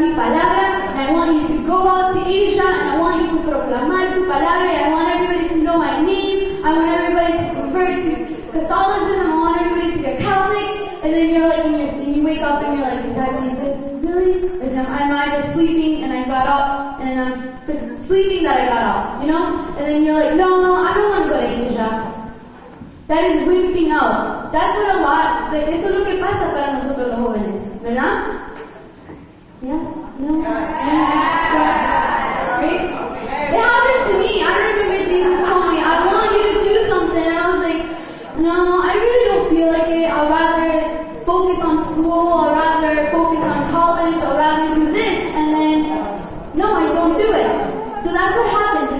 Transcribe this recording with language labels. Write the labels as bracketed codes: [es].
[es] Mi palabra, [en] and I want you to go out to Asia, and I want you to [es] proclamar tu palabra, [en] and I want everybody to know my name, I want everybody to convert to Catholicism, I want everybody to get Catholic, and then you're like, and you wake up and you're like, is that Jesus? Really? And then am I just sleeping and I got up, and I'm sleeping that I got up, you know? And then you're like, no, I don't want to go to Asia. That is wimping out. That's what a lot, like, [es] eso es lo que pasa para nosotros los jóvenes, ¿verdad? [en] Yes? No? Yeah. Right? It happened to me. I remember Jesus told me, I want you to do something, and I was like, no, I really don't feel like it. I'd rather focus school, I'd rather focus on college, I'd rather do this, and then, no, I don't do it. So that's what happens.